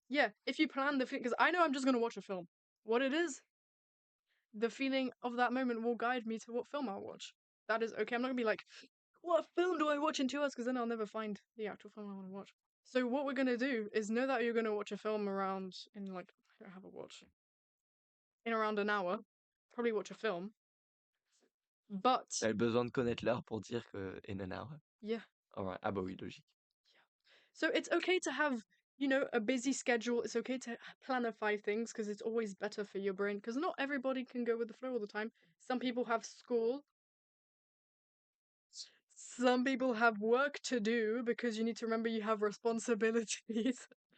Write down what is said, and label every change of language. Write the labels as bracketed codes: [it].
[en] yeah, if you plan the because I know I'm just gonna watch a film. What it is, the feeling of that moment will guide me to what film I'll watch. That is okay. I'm not gonna be like, what film do I watch in 2 hours? Because then I'll never find the actual film I want to watch. So what we're gonna do is know that you're gonna watch a film around in like I don't have a watch in around an hour. Probably watch a film, but [fr] T'as besoin de connaître l'heure pour dire que [en] in an hour. yeah, Alright. [fr] Ah bah oui, logique. [en] yeah. So it's okay to have a busy schedule. It's okay to planify things because it's always better for your brain. Because not everybody can go with the flow all the time. Some people have school. Some people have work to do because you need to remember you have responsibilities.